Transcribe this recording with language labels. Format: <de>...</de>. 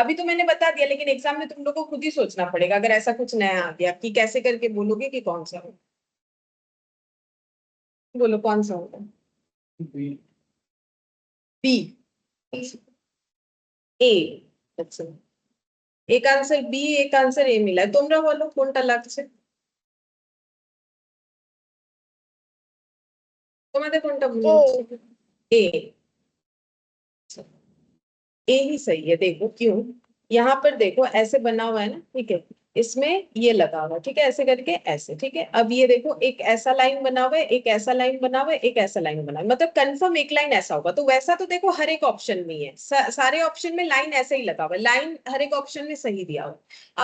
<hi>अभी तो मैंने बता दिया, लेकिन एग्जाम में तुम लोग को खुद ही सोचना पड़ेगा, अगर ऐसा कुछ नया आ गया कि कैसे करके बोलोगे कि कौन सा हो। बोलो कौन सा होगा? बी, ए। अच्छा, एक आंसर बी, एक आंसर ए मिला है।</hi> <bn>তোমরা বলো কোনটা লাগছে, তোমাদের কোনটা মনে হচ্ছে?</bn> <hi>ए। ए ही सही है, देखो क्यों, यहाँ पर देखो ऐसे बना हुआ है ना, ठीक है, इसमें ये लगा हुआ है, ठीक है, ऐसे करके ऐसे, ठीक है। अब ये देखो एक ऐसा लाइन बना हुआ है, एक ऐसा लाइन बना हुआ है, एक ऐसा लाइन बना हुआ है, मतलब कंफर्म एक लाइन ऐसा होगा। तो वैसा तो देखो हर एक ऑप्शन में ही है, सारे ऑप्शन में लाइन ऐसे ही लगा हुआ है, लाइन हर एक ऑप्शन में सही दिया हुआ है।</hi>